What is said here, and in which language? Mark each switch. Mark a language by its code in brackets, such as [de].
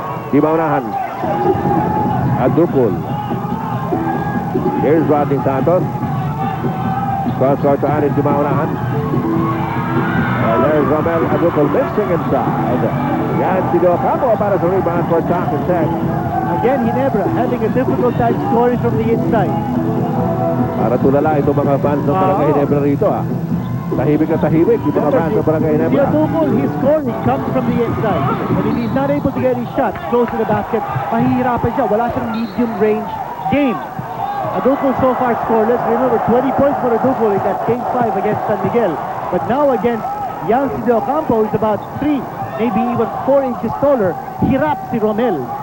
[en] Dimaunahan. Adupul. Here's Rodney Santos. Cross-court to Anis Dimaunahan. And there's Romel Adupul mixing inside. [tl] Yan si Docampo para sa rebound [en] for Talking Texas. Again, Ginebra having a difficult time scoring from the inside. [tl] Para tulala itong mga fans ng Barangay Ginebra rito Tahimik na tahimik yung mga fans ng Barangay Ginebra. [en] Adupul, his scoring comes from the inside. And if he's not able to get his shot close to the basket, [tl] mahihirapan siya. Wala siyang medium range game. Adupul [en] so far scoreless. Remember, 20 points for Adupul in that game 5 against San Miguel. But now against Yancy De Ocampo, who's about 3, maybe even 4 inches taller, [tl] hirap si Romel.